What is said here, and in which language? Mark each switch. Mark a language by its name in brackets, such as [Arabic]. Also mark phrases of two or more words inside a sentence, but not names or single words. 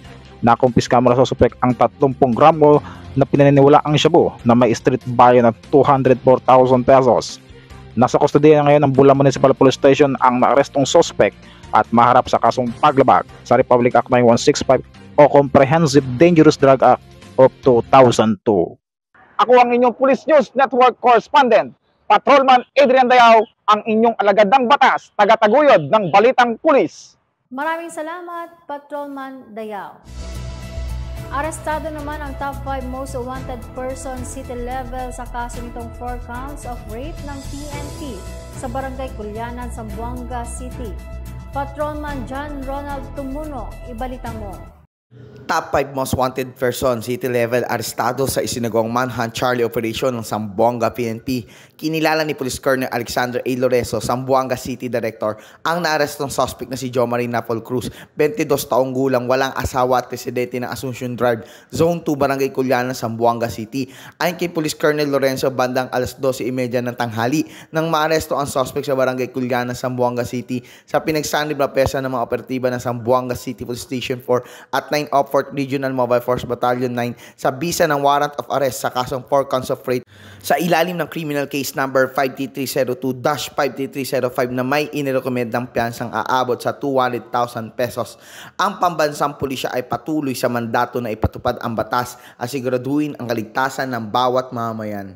[Filipino] Nakumpiska mula sa suspect ang 30 gramo na pinaniniwalaang shabu na may street value na 204,000 pesos. Nasa kustodiya ngayon ng Bula Municipal Police Station ang naarestong suspect at maharap sa kasong paglabag sa Republic Act 9165 o Comprehensive Dangerous Drug Act of 2002. Ako ang inyong Police News Network Correspondent, Patrolman Adrian Dayaw, ang inyong alagad ng batas, tagataguyod ng Balitang Pulis. Maraming salamat, Patrolman Dayaw. Arestado naman ang [English] top 5 most wanted person city level [Filipino] sa kaso nitong [English] 4 counts of rape [Filipino] ng PNP sa Barangay Culyanan, Zamboanga City. Patrolman John Ronald Tumuno, ibalita mo. [English] Top 5 most wanted person city level [Filipino] arestado sa isinagawang manhunt Charlie operation ng Zamboanga PNP. Kinilala ni Police Colonel Alexander A. Lorezo, Zamboanga City Director, ang naarestong suspect na si Jomarin Napol Cruz, 22 taong gulang, walang asawa at residente ng Asuncion Drive, Zone 2, Barangay Culyanan, Zamboanga City. Ayon kay Police Colonel Lorenzo, bandang alas 12:30 ng tanghali nang maaresto ang suspect sa Barangay Culyanan, Zamboanga City sa pinagsanib na pesa ng mga operatiba ng Zamboanga City Police Station 4 at 9 of 4th Regional Mobile Force Battalion 9 sa bisa ng [English] warrant of arrest [Filipino] sa kasong [English] 4 counts of rape [Filipino] sa ilalim ng [English] criminal case number [Filipino] 53302-53305 na may inirekomend ng piyansang aabot sa 200,000 pesos. Ang pambansang pulisya ay patuloy sa mandato na ipatupad ang batas at siguraduhin ang kaligtasan ng bawat mamamayan.